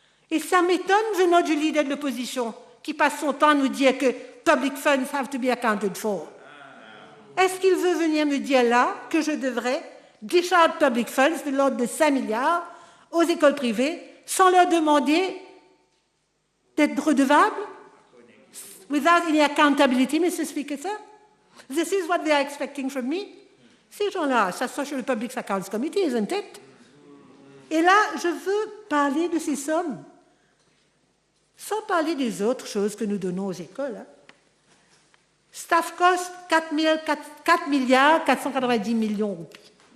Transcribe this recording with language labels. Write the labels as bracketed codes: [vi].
[fr] Et ça m'étonne venant du leader de l'opposition qui passe son temps à nous dire que [en] public funds have to be accounted for. [fr] Est-ce qu'il veut venir me dire là que je devrais [en] discharge public funds [fr] de l'ordre de 5 milliards aux écoles privées sans leur demander d'être redevables? [en] Without any accountability, Mr. Speaker, sir? This is what they are expecting from me. [fr] Ces gens-là, ça soit sur le Public Accounts Committee, [en] isn't it? [fr] Et là, je veux parler de ces sommes, sans parler des autres choses que nous donnons aux écoles. Staff cost, 4 milliards 490 millions de roupies.